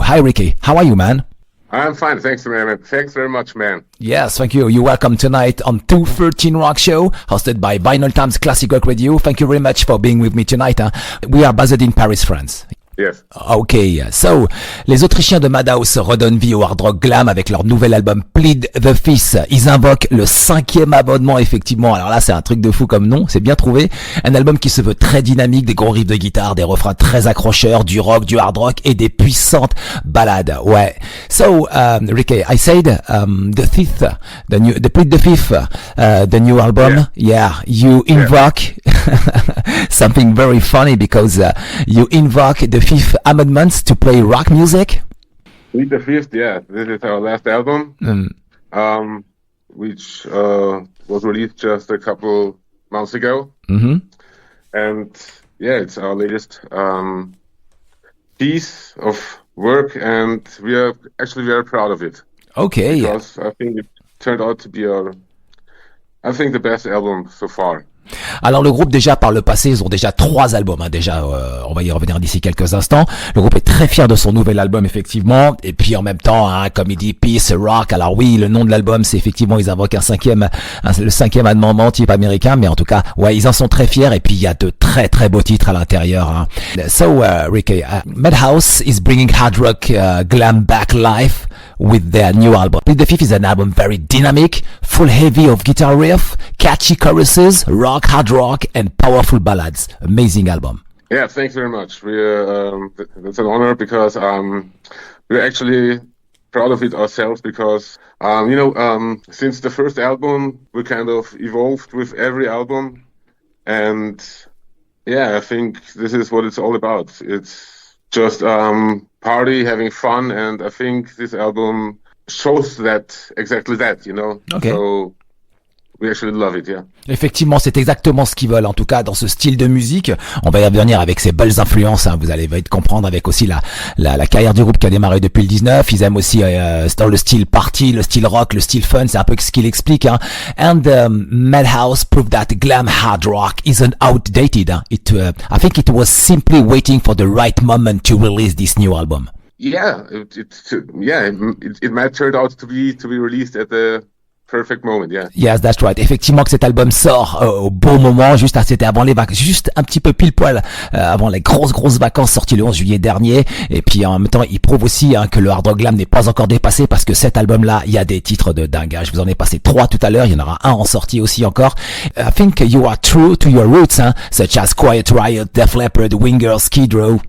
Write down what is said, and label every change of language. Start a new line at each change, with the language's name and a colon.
English: Hi Rickey, how are you, man? I'm fine, thanks, man. Thanks very much, man. Yes, thank you. You're welcome tonight on 213 Rock Show, hosted by Vinylestimes Classic Rock Radio. Thank you very much for being with me tonight. We are based in Paris, France. Yes.
French: Okay, so, les Autrichiens de Mädhouse redonnent vie au Hard Rock Glam avec leur nouvel album Plead The Fifth. Ils invoquent le 5e abonnement, effectivement. Alors là, c'est un truc de fou comme nom, c'est bien trouvé. Un album qui se veut très dynamique, des gros riffs de guitare, des refrains très accrocheurs, du rock, du hard rock et des puissantes balades. Ouais.
English: So, Rickey, I said, the Plead The Fifth, the new album. Yeah, you invoke something very funny because you invoke the Fifth Amendment to play rock music. Plead The Fifth, yeah. This is our last album, which was released just a couple months ago. Mm-hmm. And yeah, it's our latest piece of work, and we are actually very proud of it. Okay. Because I think it turned out to be the best album so far.
French: Alors le groupe, déjà par le passé, ils ont déjà 3 albums, déjà on va y revenir d'ici quelques instants. Le groupe est très fier de son nouvel album, effectivement, et puis en même temps, comme il dit, Peace, Rock. Alors oui, le nom de l'album, c'est effectivement, ils invoquent le 5e amendement type américain, mais en tout cas, ouais, ils en sont très fiers, et puis il y a de très très beaux titres à l'intérieur.
English: So Rickey, Mädhouse is bringing hard rock glam back live with their new album. The Fifth is an album very dynamic, full heavy of guitar riff, catchy choruses, rock, hard rock, and powerful ballads. Amazing album. Yeah, thanks very much. That's an honor because we're actually proud of it ourselves because, since the first album, we kind of evolved with every album. And yeah, I think this is what it's all about. It's just party, having fun, and I think this album shows exactly that, Okay. So we actually love it, yeah.
French: Effectivement, c'est exactement ce qu'ils veulent, en tout cas, dans ce style de musique. On va y revenir avec ses belles influences, vous allez vite comprendre, avec aussi la carrière du groupe qui a démarré depuis le 19. Ils aiment aussi dans le style party, le style rock, le style fun, c'est un peu ce qu'il explique.
English: And Mädhouse proved that glam hard rock isn't outdated. I think it was simply waiting for the right moment to release this new album. Yeah, it might turn out to be released at the perfect moment, yeah. Yes, that's right.
French: Effectivement que cet album sort au bon moment, c'était avant les vacances, juste un petit peu pile poil avant les grosses vacances, sorti le 11 juillet dernier. Et puis en même temps, il prouve aussi que le hard rock glam n'est pas encore dépassé parce que cet album-là, il y a des titres de dingue. Je vous en ai passé 3 tout à l'heure, il y en aura un en sortie aussi encore.
English: I think you are true to your roots, such as Quiet Riot, Def Leppard, Winger, Skid Row.